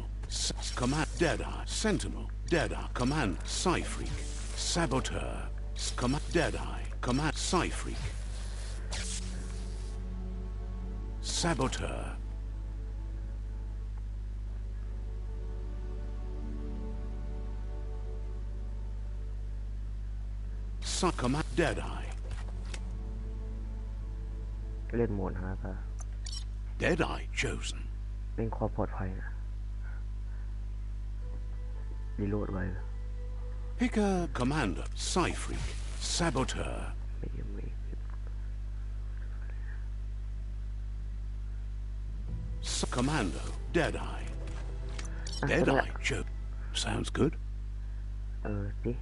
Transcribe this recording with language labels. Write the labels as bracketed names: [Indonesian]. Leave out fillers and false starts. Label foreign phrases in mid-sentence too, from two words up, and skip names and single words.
[English] Command, Deadeye, Sentinel, Deadeye, Command, Psyfreak, Saboteur, Command, Deadeye, Command, Psyfreak, Saboteur, Command, Deadeye. [Thai] เล่นโหมดฮะป่ะ [English] Deadeye chosen. [Thai] เล่นความปลอดภัยนะรีโหลดไว้ [English] Pick a commander, Psyfreak, Saboteur. Commando, Deadeye. Deadeye chosen. Sounds good. ดิ